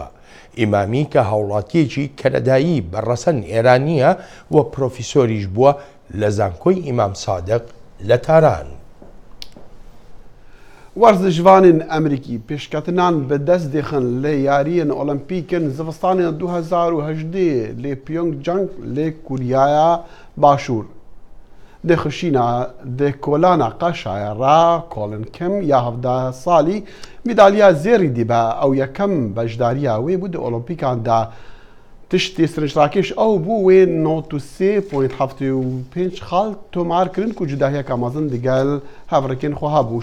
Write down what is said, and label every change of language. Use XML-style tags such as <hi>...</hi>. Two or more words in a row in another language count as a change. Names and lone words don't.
<ckb>ئیمامی کە هاوڵاتیەکی کەنەدایی بەڕەسەن ئێرانیە و پرۆفیسۆریش بووە لە زانکۆی ئیمام سادق لە تاران.</ckb> <ku>وەرزشوانên ئەمریکی پێشکەتنان بەدەست دێخن لە یاریên ئۆلمپیکن زڤستانê 2018 lê Pyeongchang lê Kuryaya Başûr. Di xişîna di kolana qeşaya ra Colin Kim ya 17 salî mîdalya zêrî dîbe ew yekem bejdariya wê bû di Olimpîkan da tiştê sirinçrakêş ew bû wê 93.75 xal tomar kirin ku cudahiyeka mezin digel hevrekên xwe hebû.</ku>